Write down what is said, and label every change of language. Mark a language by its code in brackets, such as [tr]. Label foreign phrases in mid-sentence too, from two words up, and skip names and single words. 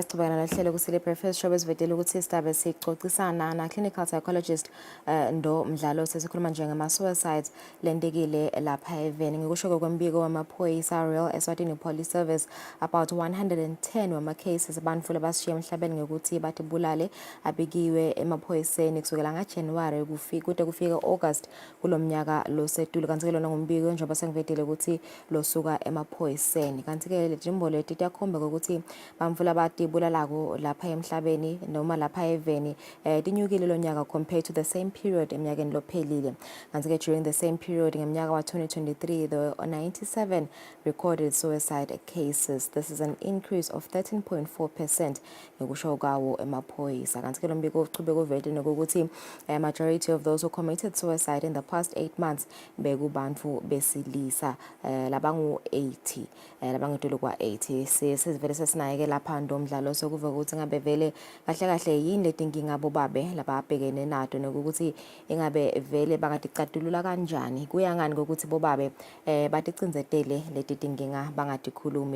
[ss] sicubana nohlelo Kusile Breakfast Show esivedela ukuthi sidabe sicocisana na [en] clinical psychologist [ss] Ndo Mdlalose sikhuluma nje ngama suicides lentekile lapha eVeni. Ngikusho kwembiko wamaphoyisa Royal Eswatini Police Service about 110 wama cases abantu labashiya emhlabeni ngokuthi batibulale abikiwe emaphoyiseni kusukela ngaJanuary kude kufika August kulomnyaka losetulu kanti ke lona ngombiko njengoba sengivedele ukuthi losuka emaphoyiseni. Kanti ke lejimbo leti tiyakhomba ukuthi bamvula batibulalako lapha emhlabeni noma lapha eVeni tinyukile lo nyaka [en] compared to the same period [ss] eminyakeni lophelile. Kanti ke [en] during the same period [ss] ngemnyaka wa [en] 2023 there were 97 recorded suicide cases. This is an increase of 13.4% [ss] ngekusho kwawo emaphoyisa. Kanti ke lo mbiko uchubeka uvete nokuthi [en] majority of those who committed suicide in the past 8 months [ss] bekubantu besilisa labangu 80 labangitolo kwa 80 sesivele sesinayeke lapha Ndo Mdlalose sokuva ukuthi ngabe vele kahle kahle yini letinkinga bobabe lababhekene nato nokuthi ingabe vele bangaticatulula kanjani kuya ngani ukuthi bobabe baticinzetele leti tinkinga bangatikhulumi.